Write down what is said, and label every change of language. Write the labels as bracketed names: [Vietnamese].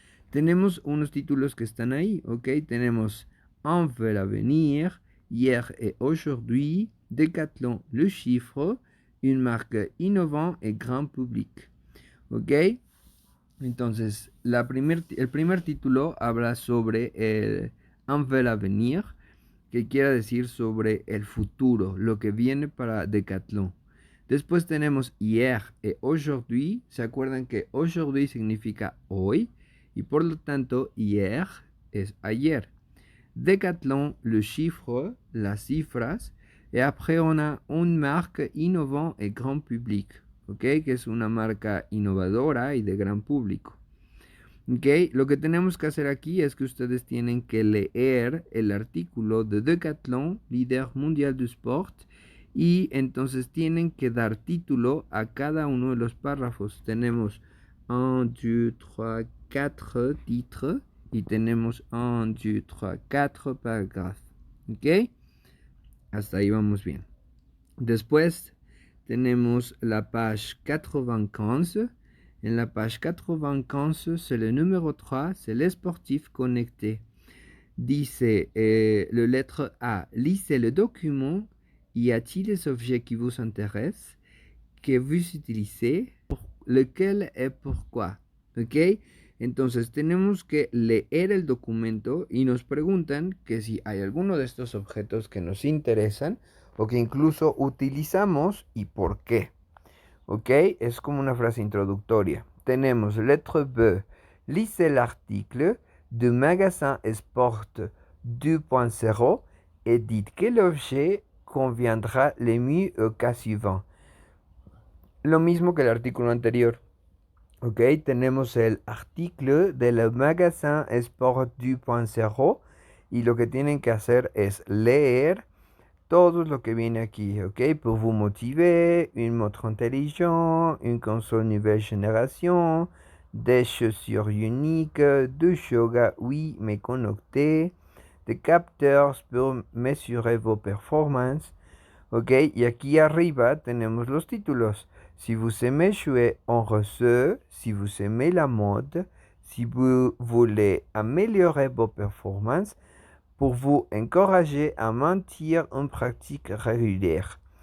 [Spanish] Tenemos unos títulos que están ahí, ¿ok? [French] Tenemos Un veut l'avenir, Hier et aujourd'hui, Decathlon, le chiffre, une marque innovante et grand public, ¿ok? [Spanish] Entonces, el primer título habla sobre el Un veut l'avenir, que quiere decir sobre el futuro, lo que viene para Decathlon. Después tenemos [French] hier et aujourd'hui. [Spanish] ¿Se acuerdan que aujourd'hui significa hoy? Y por lo tanto, hier es ayer. Decathlon, le chiffre, las cifras. [French] Y après, on a une marque innovante et grand public. ¿Ok? [Spanish] Que es una marca innovadora y de gran público. ¿Ok? Lo que tenemos que hacer aquí es que ustedes tienen que leer el artículo de Decathlon, líder mundial du sport, y entonces tienen que dar título a cada uno de los párrafos. Tenemos 1, 2, 3, 4 titres y tenemos 1, 2, 3, 4 paragraphes. ¿Ok? Hasta ahí vamos bien. Después tenemos la page 95. [French] En la page 95, c'est le numéro 3, c'est les sportifs connectés. Dice le lettre A, lisez le document. Y a-t-il des objets qui vous intéressent, que vous utilisez, lequel et pourquoi? ¿Ok? [Spanish] Entonces tenemos que leer el documento y nos preguntan que si hay alguno de estos objetos que nos interesan o que incluso utilizamos y por qué. ¿Ok? Es como una frase introductoria. Tenemos lettre B. [French] Lisez l'article du magasin Sport 2.0 et dites quel objet conviendra le mieux au cas suivant. [Spanish] Lo mismo que el artículo anterior. ¿Ok? Tenemos el artículo del magasin Sport 2.0 y lo que tienen que hacer es leer todo lo que viene aquí, ¿ok? [French] Pour vous motiver, une montre intelligente, une console nouvelle génération, des chaussures uniques, de yoga, oui, mais connectés, des capteurs pour mesurer vos performances, ¿ok? [Spanish] Y aquí arriba tenemos los títulos. [French] Si vous aimez jouer en réseau, si vous aimez la mode, si vous voulez améliorer vos performances, pour vous encourager [Spanish] a mantener una práctica regular.